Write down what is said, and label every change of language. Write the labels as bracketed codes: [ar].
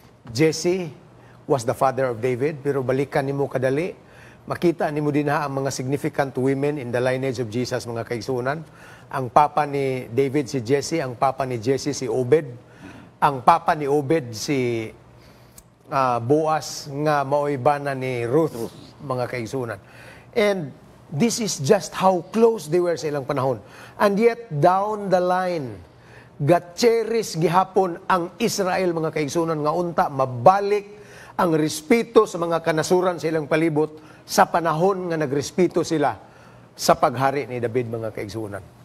[en] Jesse was the father of David, [ceb] pero balikan nimo kadali, makita nimo din ang mga [en] significant women in the lineage of Jesus, [ceb] mga kaigsuunan. Ang papa ni David si Jesse, ang papa ni Jesse si Obed, ang papa ni Obed si Boaz, nga maoy bana ni Ruth, mga kaigsunan. [en] And this is just how close they were [ceb] sa ilang panahon. [en] And yet, down the line, [ceb] gatcheris gihapon ang Israel, mga kaigsunan, nga unta mabalik ang respeto sa mga kanasuran sa ilang palibot sa panahon nga nagrespeto sila sa paghari ni David, mga kaigsunan.